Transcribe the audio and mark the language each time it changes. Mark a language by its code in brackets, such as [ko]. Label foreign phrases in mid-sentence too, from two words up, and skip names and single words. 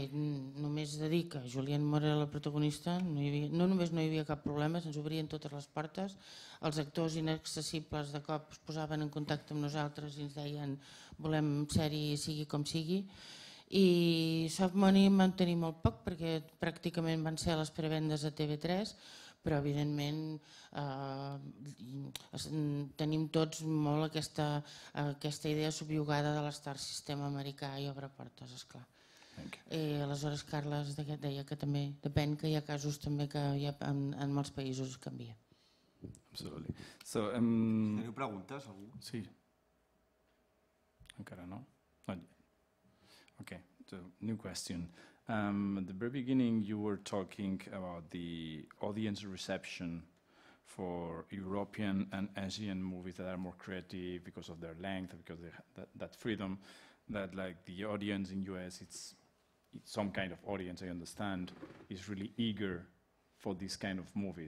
[ca] només de dir que Julianne Moore era la protagonista, no només no hi havia cap problema, se'ns obrien totes les portes, els actors inaccessibles de cop es posaven en contacte amb nosaltres i ens deien volem sèrie sigui com sigui i [en] soft money [ca] en vam tenir molt poc perquè pràcticament van ser les prevendes a TV3 però evidentment tenim tots molt aquesta idea subjugada de l'estar sistema americà i obre portes, esclar. Aleshores Carles deia que també depèn que hi ha casos també que en molts països canvia. [en] Absolutely. So, [ca] ¿Teniu preguntes, algú? Sí. Encara no? [en] Not yet. Okay, so new question. At the very beginning, you were talking about the audience reception for European and Asian movies that are more creative because of their length, because they have that freedom, that like the audience in US, it's some kind of audience, I understand, is really eager for this kind of movies.